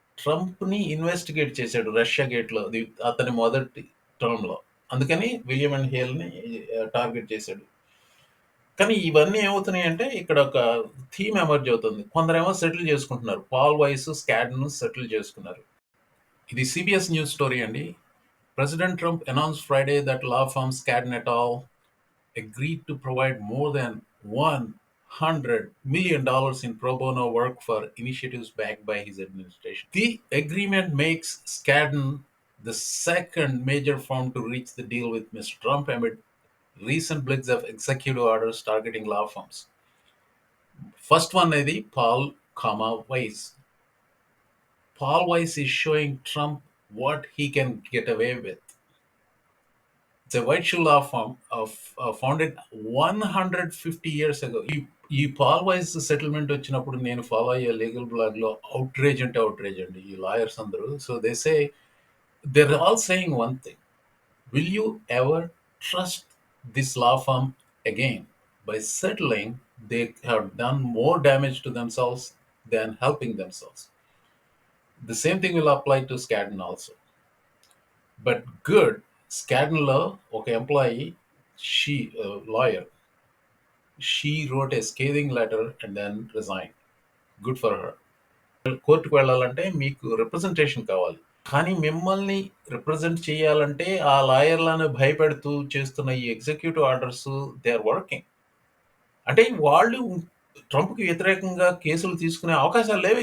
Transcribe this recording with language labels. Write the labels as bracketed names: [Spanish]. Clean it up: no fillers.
[Telugu] ట్రంప్‌ని investigate చేశాడు Russia గేట్‌లో. అతని మొదటి టర్మ్‌లో. అందుకని విలియం అండ్ హేల్‌ని టార్గెట్ చేశాడు. కానీ ఇవన్నీ ఏమవుతున్నాయంటే ఇక్కడ ఒక థీమ్ ఎమర్జ్ అవుతుంది. కొందరేమో సెటిల్ చేసుకుంటున్నారు. పాల్ వైస్, స్కాడ్‌ను సెటిల్ చేసుకున్నారు. ఇది CBS న్యూస్ స్టోరీ అండి. [English] President Trump announced Friday that law firm Skadden et al. Agreed to provide more than $100 million in pro bono work for initiatives backed by his administration. The agreement makes Skadden the second major firm to reach the deal with Mr. Trump amid recent bligs of executive orders targeting law firms. First one is Paul, Weiss. Paul Weiss is showing Trump what he can get away with. It's a white shoe law firm founded 150 years ago. [Telugu] ఈ Paul vice settlement వచ్చినప్పుడు నేను follow అయ్యే legal blog లో outrage అంటే outrage అండి ఈ lawyers అందరూ. [English] So they say they're all saying one thing: will you ever trust this law firm again? By settling, they have done more damage to themselves than helping themselves. The same thing will apply to Skadden also. But good, Skadden law, okay, employee, she lawyer, she wrote a scathing letter and then resigned. Good for her. [Telugu] కోర్టుకు వెళ్ళాలంటే మీకు representation కావాలి. కానీ మిమ్మల్ని represent చేయాలంటే ఆ లాయర్లను భయపెడుతూ చేస్తున్న ఈ executive orders [English] They are working. [Telugu] అంటే వాళ్ళు ట్రంప్కి వ్యతిరేకంగా కేసులు తీసుకునే అవకాశాలు లేవు.